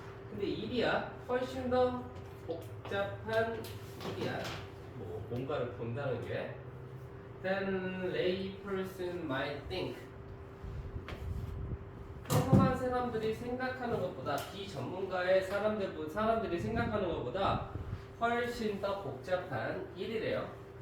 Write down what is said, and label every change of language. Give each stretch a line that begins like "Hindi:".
Korean: 근데 일이야 훨씬 더 복잡한 일이야. 뭔가를 본다는 게.
English: Then lay person might think.
Korean: 평범한 사람들이 생각하는 것보다 비전문가의 사람들이 생각하는 것보다 훨씬 더 복잡한 일이래요.